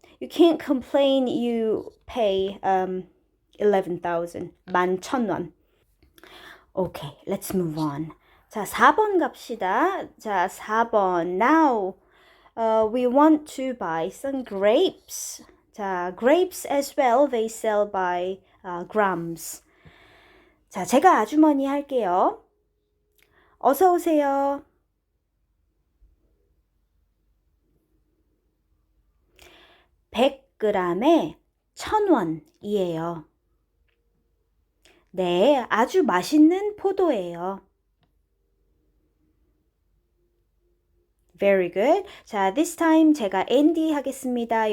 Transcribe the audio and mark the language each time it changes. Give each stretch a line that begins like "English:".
English: You can't complain you pay 11,000, 11,000원. Okay, let's move on.
Korean: 자, 4번 갑시다. 자, 4번.
English: Now, we want to buy some grapes. 자, grapes as well, they sell by grams.
Korean: 자, 제가 아주머니 할게요. 어서 오세요. 100g에 1,000원이에요. 네, 아주 맛있는 포도예요.
English: Very good.
Korean: 자,
English: this time
Korean: 제가 Andy 하겠습니다.